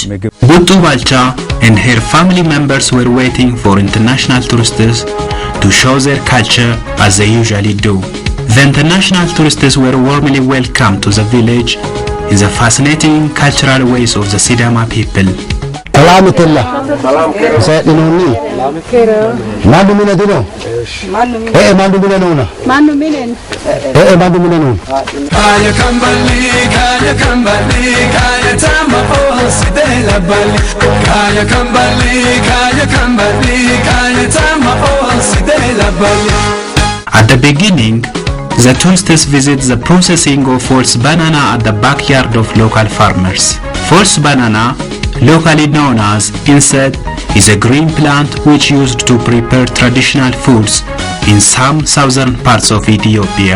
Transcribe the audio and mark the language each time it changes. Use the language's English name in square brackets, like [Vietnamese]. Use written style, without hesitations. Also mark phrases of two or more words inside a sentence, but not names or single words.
[English] Buttu Balcha and her family members were waiting for international tourists to show their culture as they usually do. The international tourists were warmly welcomed to the village in the fascinating cultural ways of the Sidama people. [Sidamo] ሰላምተላ ሰላምኒ ማንዱ ምን ደኖ ማንዱ ምን ነውና ማንዱ ምን ነው Kaya Kambali, Kaya Kambali, Kaya Tama oh Sidela Bali. Kaya Kambali, Kaya Kambali, Kaya Tama oh Sidela Bali. [English] At the beginning, the tourists visit the processing of false banana at the backyard of local farmers. False banana, locally known as insect, is a green plant which used to prepare traditional foods in some southern parts of Ethiopia.